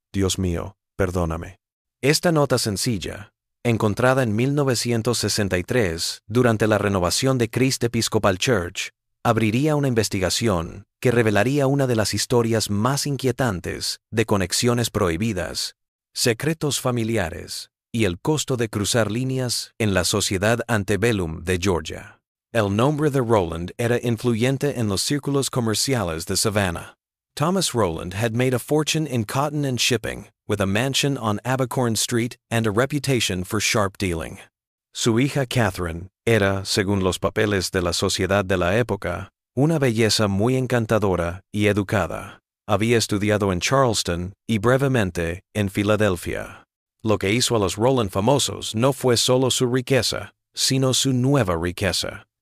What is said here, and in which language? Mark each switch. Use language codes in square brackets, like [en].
[es] Dios mío, perdóname. Esta nota sencilla, encontrada en 1963 durante la renovación de Christ Episcopal Church, abriría una investigación que revelaría una de las historias más inquietantes de conexiones prohibidas, secretos familiares y el costo de cruzar líneas en la sociedad antebellum de Georgia. El nombre de Rowland era influyente en los círculos comerciales de Savannah. [en] Thomas Rowland had made a fortune in cotton and shipping, with a mansion on Abercorn Street and a reputation for sharp dealing. [es] Su hija Catherine era, según los papeles de la sociedad de la época, una belleza muy encantadora y educada. Había estudiado en Charleston y brevemente en Filadelfia. Lo que hizo a los Rowland famosos no fue solo su riqueza, sino su nueva riqueza.